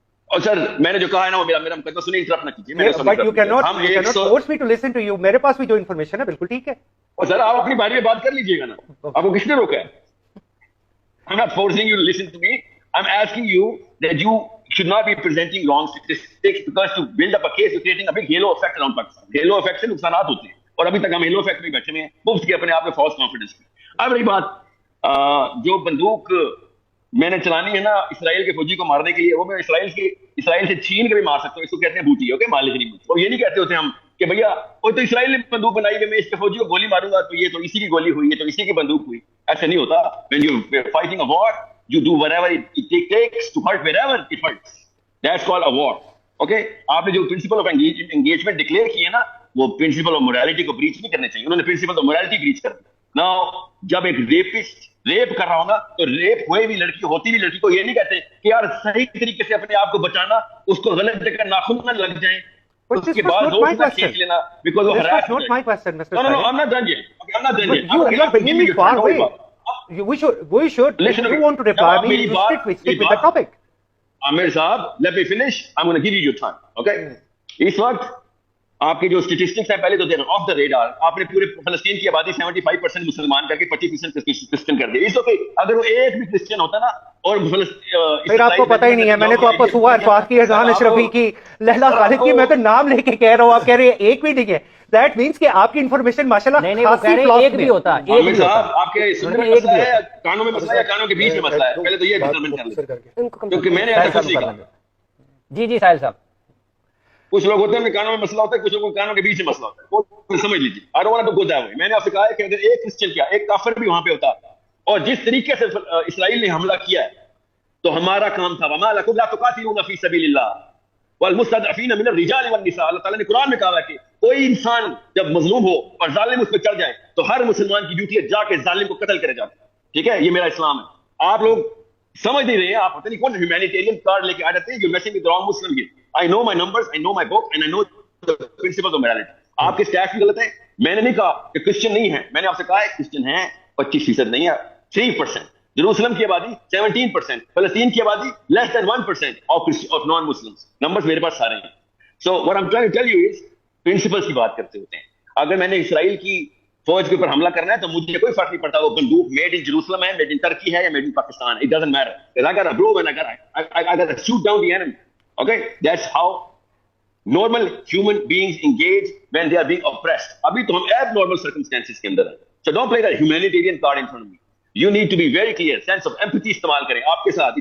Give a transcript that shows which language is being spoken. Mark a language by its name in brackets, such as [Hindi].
[Urdu] اور سر میں نے جو کہا ہے نا وہ میرا مقدمہ سنیں, انٹرپٹ نہ کیجیے. [English] But you cannot force me to listen to you. [Urdu] میرے پاس بھی جو انفارمیشن ہے بالکل ٹھیک ہے. اور سر آپ اپنی باری میں بات کر لیجیے گا نا, آپ کو کس نے روکا ہے؟ [English] I'm not forcing you to listen to me. I'm asking you that you should not be presenting wrong statistics, because to build up a case you're creating a big halo effect around Pakistan. [Urdu] Halo effect سے نقصانات ہوتے ہیں, اور ابھی تک ہم halo effect میں بیٹھے ہوئے ہیں, مفت کے اپنے آپ میں false confidence میں. اب رہی بات جو بندوق میں نے چلانی ہے نا اسرائیل کے فوجی کو مارنے کے لیے, وہ میں اسرائیل سے چھین کے بھی مار سکتا ہوں. اس کو کہتے ہیں بوٹی, اوکے, مالک نہیں. اور یہ نہیں کہتے ہوتے ہم کہ بھیا وہ تو اسرائیل نے بندوق بنائی ہے, میں اس کے فوجی کو گولی ماروں گا تو یہ تو اسی کی گولی ہوئی ہے, تو اسی کی بندوق ہوئی. ایسا نہیں ہوتا. [English] when you are fighting a war you do whatever it takes to hurt wherever it hurts. That's called a war. Okay, [Urdu] آپ نے جو پرنسپل آف انگیجمنٹ ڈکلیئر کی ہے نا, وہ پرنسپل آف موریلٹی کو بریچ نہیں کرنے چاہیے. انہوں نے پرنسپل آف موریلٹی بریچ کر دی. Now جب ایک ریپسٹ ریپ کر رہا ہوگا تو ریپ ہوئے بھی لڑکی ہوتی بھی لڑکی کو یہ نہیں کہتے کہ یار صحیح طریقے سے اپنے آپ کو بچانا, اس کو غلط جگہ ناخن نہ لگ جائیں, اس کے بعد زور سے کھینچ لینا because وہ harass [English] not my question, Mr. No, I'm not done yet. Okay, I'm not done yet. You are bringing me far away. We should. Listen, if you want to reply me, you stick with the topic. Amir Saab, let me finish. I'm going to give you your time. [Urdu] Okay? اس وقت آپ کے جو statistics ہیں پہلے تو دے of the radar. آپ نے پورے فلسطین کی آبادی 75% مسلمان کر کے 25% کرسچن کر دیا. اس اوکے, اگر وہ ایک بھی کرسچن ہوتا نا, اور پھر آپ کو پتہ ہی نہیں ہے. میں نے تو آپ کو سوا الفاظ کی, اذان اشرفی کی, لیلا خالد کی, میں تو نام لے کے کہہ رہا ہوں, آپ کہہ رہے ہیں ایک بھی نہیں ہے. [English] that means [Urdu] کہ آپ کی انفارمیشن ماشاءاللہ ایک بھی ہوتا. عامر صاحب آپ کے سننے میں مسئلہ ہے, کانوں میں مسئلہ ہے یا کانوں کے بیچ میں مسئلہ ہے, پہلے تو یہ ڈٹرمن کر لیں, کیونکہ میں نے ایسا کچھ نہیں کہا. جی ساحل صاحب, کچھ لوگ ہوتے ہیں کانوں میں مسئلہ ہوتا ہے, کچھ لوگوں کے کانوں کے بیچ میں مسئلہ ہوتا ہے, وہ سمجھ لیجیے. [English] I don't want to go that way. [Urdu] میں نے آپ سے کہا ہے کہ اگر ایک کرسچن کیا, ایک کافر بھی وہاں پہ ہوتا, اور جس طریقے سے اسرائیل نے حملہ کیا ہے, تو ہمارا کام تھا [Arabic] وَمَا لَكُمْ لَا تُقَاتِلُونَ فِي سَبِيلِ اللَّهِ وَالْمُسْتَضْعَفِينَ مِنَ الرِّجَالِ وَالنِّسَاءِ. [Urdu] اللہ تعالیٰ نے قرآن میں کہا ہے کہ کوئی انسان جب مظلوم ہو اور ظالم اس پہ چڑھ جائے تو ہر مسلمان کی ڈیوٹی ہے جا کے ظالم کو قتل کرے جاتے. ٹھیک ہے, یہ میرا اسلام ہے. آپ لوگ سمجھ نہیں رہے ہیں, آپ پتہ نہیں کون ہیومینیٹیرین کارڈ لے کے آ جاتے ہیں. [English] You're messing with the wrong Muslim here. I know my numbers, I know my book, and I know the principles of morality. [Urdu] آپ کے سٹیٹس بھی غلط ہیں. میں نے نہیں کہا کہ کرسچن نہیں ہے, میں نے آپ سے کہا ہے کرسچن ہیں 25% نہیں ہے, 3%. جروسلم کی آبادی 17%, فلسطین کی آبادی [English] less than 1% of non-Muslims. [Urdu] Numbers میرے پاس سارے ہیں. [English] So what I'm trying to tell you is [Urdu] principles کی بات کرتے ہوتے ہیں. اگر میں نے اسرائیل کی فوج کے اوپر حملہ کرنا ہے تو مجھے کوئی فرق نہیں پڑتا وہ بندوق میڈ ان جروسلم ہے, میڈ ان ترکی ہے یا made in Pakistan. [English] It doesn't matter. I got a blow and I got to shoot down the enemy. Okay, that's how normal human beings engage when they are being oppressed. [Urdu] ابھی تو ہم abnormal circumstances کے اندر ہیں. [English] So don't play that humanitarian card in front of me. You need to be very clear, sense of empathy [Urdu] استعمال کریں آپ کے ساتھ.